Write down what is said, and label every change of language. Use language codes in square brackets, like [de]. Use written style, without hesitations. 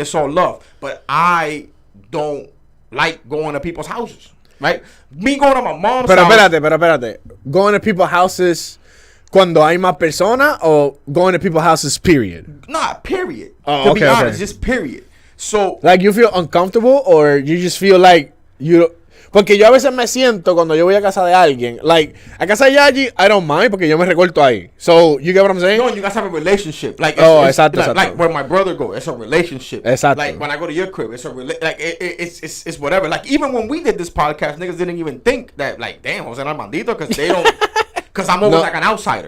[en] It's all love, but I don't like going to people's houses. Right? Me going to my mom's house. [es] Espérate. [en] Going to people's houses [es] cuando hay más personas [en] or going to people's houses, period? Nah, period. Oh, to be honest, just period. So, like, you feel uncomfortable or you just feel like you... [es] Porque yo a veces me siento cuando yo voy a casa de alguien, like, a casa de Yaji, [en] I don't mind [es] porque yo me recorto ahí. [en] So, you get what I'm saying? No, you guys have a relationship. Like, [es] exacto. [en] Like where my brother go, it's a relationship. [es] Exacto. [en] Like, when I go to your crib, it's a it's whatever. Like, even when we did this podcast, niggas didn't even think that, like, damn, Jose Armandito, because they don't... Because I'm always like an outsider.